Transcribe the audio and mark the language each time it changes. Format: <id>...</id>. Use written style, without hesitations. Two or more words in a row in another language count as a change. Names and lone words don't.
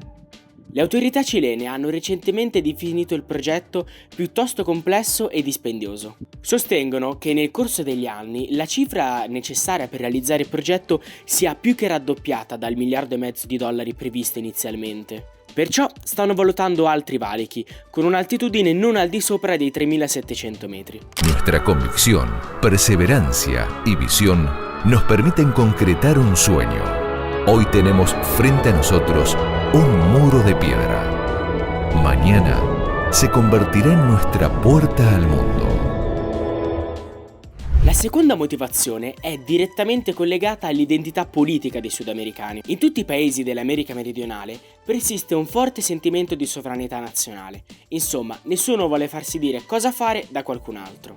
<it>Le autorità cilene hanno recentemente definito il progetto piuttosto complesso e dispendioso. Sostengono che nel corso degli anni la cifra necessaria per realizzare il progetto sia più che raddoppiata dal 1,5 miliardi di dollari previsto inizialmente. Perciò stanno valutando altri valichi, con un'altitudine non al di sopra dei 3.700 metri.</it> <es>Nuestra convicción, perseverancia y visión nos permiten concretar un sueño. Hoy tenemos frente a nosotros un muro de piedra. Mañana se convertirá en nuestra puerta al mondo.</es> <it>La seconda motivazione è direttamente collegata all'identità politica dei sudamericani. In tutti i paesi dell'America meridionale persiste un forte sentimento di sovranità nazionale. Insomma, nessuno vuole farsi dire cosa fare da qualcun altro.</it>